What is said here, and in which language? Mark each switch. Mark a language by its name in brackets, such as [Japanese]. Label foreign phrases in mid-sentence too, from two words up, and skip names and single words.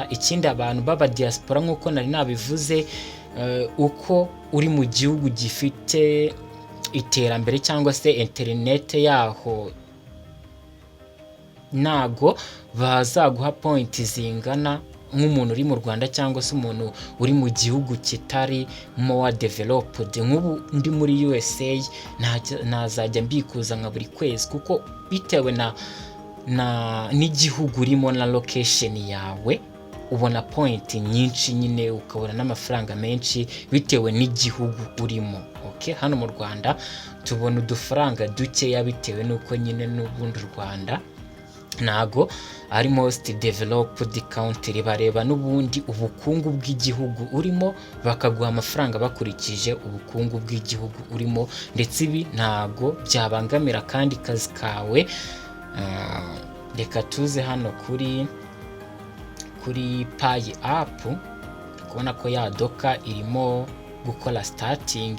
[Kinyarwanda] Ikindi abantu baba diaspora nk'uko nari nabivuze, uko uri mu gihugu gifite iterambere cyangwa se internet yaho nago bazaguha point zingana nk'umuntu uri mu Rwanda cyangwa se umuntu uri mu gihugu kitari [English] more developed. [Kinyarwanda] Nk'ubu ndi muri USA nazajya mbikuza nka buri kwezi, kuko bitewe n'igihugu urimo na location yawe ubona point nyinshi nyine, ukabona n'amafaranga menshi bitewe n'igihugu urimo. Okay, hano mu Rwanda tubona udufaranga dukeya bitewe nuko nyine n'ubundi Rwanda nago ari [English] most developed country. [Kinyarwanda] Bareba n'ubundi ubukungu bw'igihugu urimo bakaguha amafaranga bakurikije ubukungu bw'igihugu urimo, ndetse ibi ntago byabangamira kandi kazi kawe. Reka tuze hano kuri Pi app, kubona ko ya doka irimo gukora starting.